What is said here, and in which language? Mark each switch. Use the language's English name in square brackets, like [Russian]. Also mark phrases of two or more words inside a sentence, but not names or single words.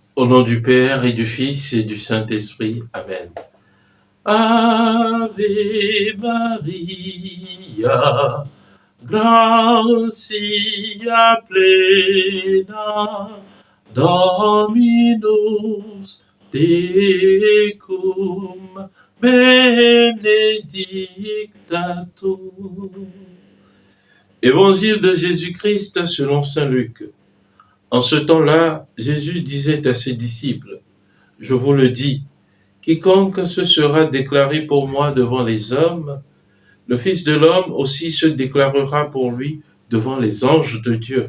[French] Au nom du Père et du Fils et du Saint-Esprit. Amen. [Latin] Ave Maria, gratia plena, Dominus tecum, benedicta tu. [French] Évangile de Jésus-Christ selon saint Luc. En ce temps-là, Jésus disait à ses disciples, « Je vous le dis, quiconque se sera déclaré pour moi devant les hommes, le Fils de l'homme aussi se déclarera pour lui devant les anges de Dieu.